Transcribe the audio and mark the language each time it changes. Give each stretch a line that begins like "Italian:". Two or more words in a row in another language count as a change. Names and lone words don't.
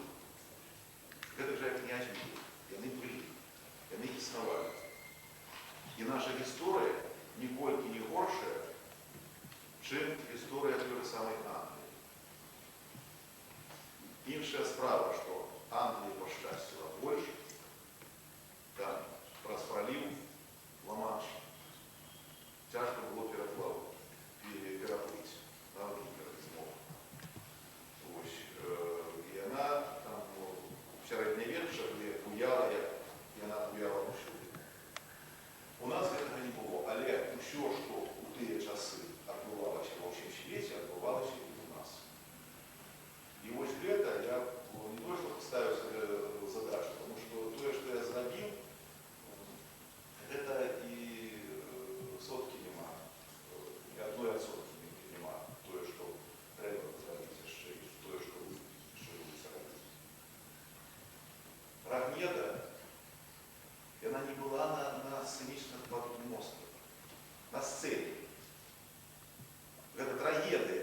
Belarusian: Гэта ж як князь быў. Яны былі. Яны існавалі. І наша гісторыя ніколькі не горшая, чым гісторыя той самай Англіі. Іншая справа, што
Russian: Англии пошчастила больше, там, праз пролив Ла-Манш, тяжко было переплыть, надо было переплыть. И она там, в сярэднявечча, где буяла, и она буяла ўсюды.
Belarusian: У нас гэтага не было, але ўсё, што ў тыя часы адбывалася ва ўсім свеце, адбывалася і у нас. І вось гэта
Russian: я не то, что ставлю задачу, потому что то, что я зрабіў, это и сотки нема, и одной отсотки нема.
Belarusian: То, что трэба зрабіць яшчэ, и то, что вы яшчэ будете рабіць. Рагнеда, яна не была на сценічных подмостках, на сцене. Гэта трагедия.